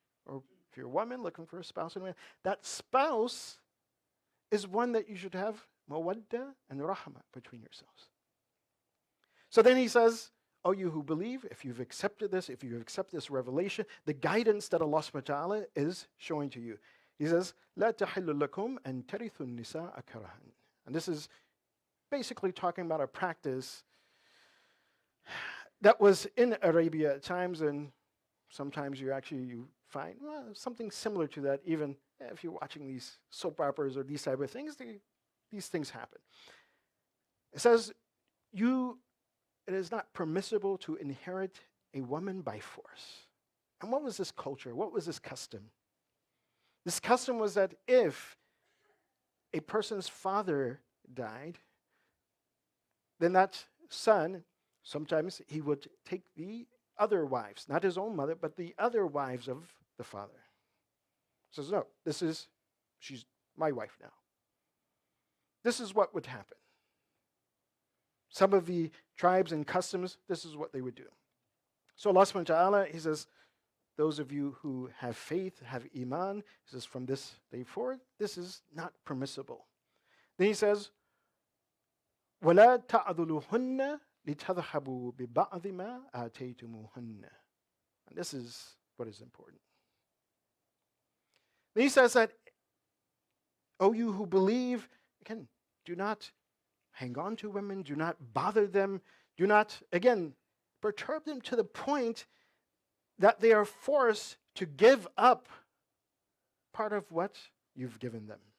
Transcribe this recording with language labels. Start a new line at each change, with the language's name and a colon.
English: Or if you're a woman, looking for a spouse and a man. That spouse is one that you should have mawadda and rahmah between yourselves. So then He says, O you who believe, if you've accepted this, if you accept this revelation, the guidance that Allah subhanahu wa ta'ala is showing to you. He says,
Arabic: لا تحل لكم أن ترثوا النساء كرها.
English: And this is basically talking about a practice that was in Arabia at times, and sometimes you find something similar to that, even if you're watching these soap operas or these type of things, these things happen. It says, it is not permissible to inherit a woman by force. And what was this culture? What was this custom? This custom was that if a person's father died, then that son, sometimes he would take the other wives, not his own mother, but the other wives of the father. He says, no, she's my wife now. This is what would happen. Some of the tribes and customs, this is what they would do. So Allah subhanahu wa ta'ala, He says, those of you who have faith, have iman, He says, from this day forward, this is not permissible. Then He says,
Arabic: وَلَا تَعْذُلُهُنَّ لِتَذْهَبُوا بِبَعْضِ مَا آتَيْتُمُوهُنَّ.
English: And this is what is important. Then He says that, O you who believe, again, do not hang on to women, do not bother them, do not, again, perturb them to the point that they are forced to give up part of what you've given them.